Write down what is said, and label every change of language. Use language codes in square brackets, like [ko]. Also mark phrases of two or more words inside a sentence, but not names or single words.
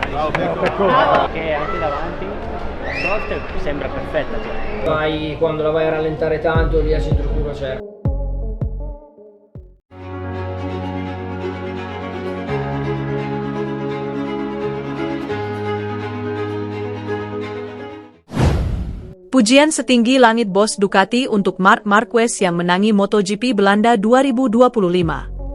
[it] Che anche davanti a volte sembra perfetta. Quando la vai a rallentare tanto, lì la centrocurva c'è. [id] Pujian setinggi langit bos Ducati untuk Marc Marquez yang menangi MotoGP Belanda 2025.